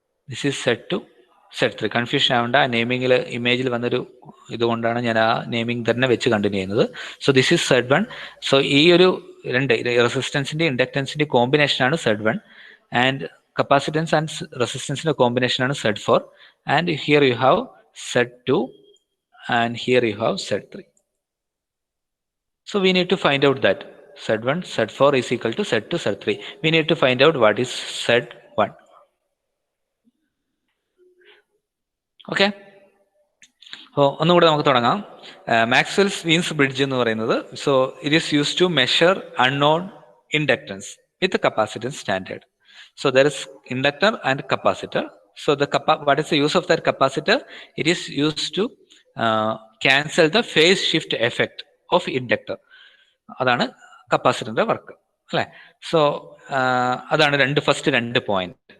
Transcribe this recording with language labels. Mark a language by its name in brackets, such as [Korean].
[English] This is Z2 Z3. [Malayalam] Confusion ആവേണ്ട, നെയിമിങ്ങിൽ ഇമേജിൽ വന്നൊരു ഇതുകൊണ്ടാണ് ഞാൻ ആ നെയിമിംഗ് തന്നെ വെച്ച് കണ്ടിന്യൂ ചെയ്യുന്നത്. [English] So this is Z1. [Malayalam] So ഈ ഒരു രണ്ട് റെസിസ്റ്റൻസിന്റെ ഇൻഡക്ടൻസിന്റെ കോമ്പിനേഷൻ ആണ് Z1, ആൻഡ് കപ്പാസിറ്റൻസ് ആൻഡ് റെസിസ്റ്റൻസിന്റെ കോമ്പിനേഷൻ ആണ് Z4, [English] And here you have Z2 and here you have Z3. So we need to find out that Z1 Z4 is equal to Z2 Z3. We need to find out what is Z1. [Malayalam] Okay. ഒന്നുകൂടെ നമുക്ക് തുടങ്ങാം. Maxwell's Wien's bridge എന്ന് പറയുന്നത്, [English] So it is use to measure unknown inductance with capacitance standard. So there is inductor and capacitor. So what is the use of that capacitor? It is used to cancel the phase shift effect of inductor. [Malayalam] അതാണ് കപ്പാസിറ്ററിന്റെ work അല്ലെ. So അതാണ് first രണ്ട് point.